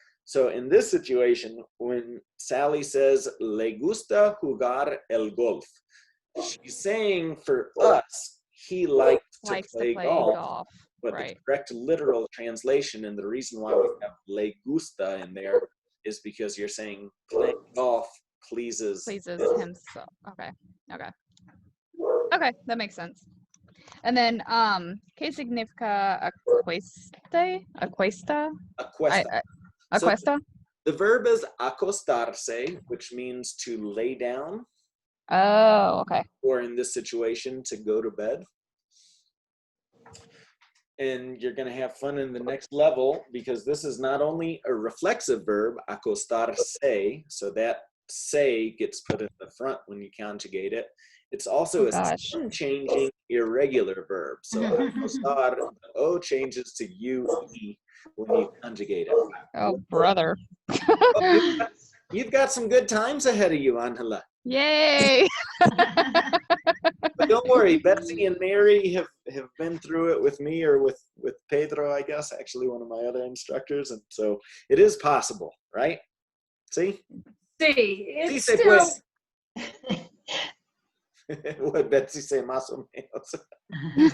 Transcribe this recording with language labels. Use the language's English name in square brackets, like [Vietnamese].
[English] So in this situation, when Sally says [Spanish] le gusta jugar el golf, [English] she's saying for us, he likes to play golf. But the correct literal translation, and the reason why we have le gusta in there, is because you're saying playing golf pleases himself. Okay, that makes sense. And then, [Spanish] ¿qué significa acuesta? Acuesta. Acuesta? [English] The verb is acostarse, which means to lay down. Oh, okay. Or in this situation, to go to bed. And you're going to have fun in the next level, because this is not only a reflexive verb, acostarse, so that say gets put in the front when you conjugate it. It's also a changing irregular verb. So acostar, the O changes to U-E when you conjugate it. Oh, brother. You've got some good times ahead of you, Angela. Yay! But don't worry, Betsy and Mary have been through it with me, or with Pedro, I guess, actually one of my other instructors, and so it is possible, right? See? Sí, it's [Spanish] Sí se [English] still... What Betsy say, [Spanish] más o menos.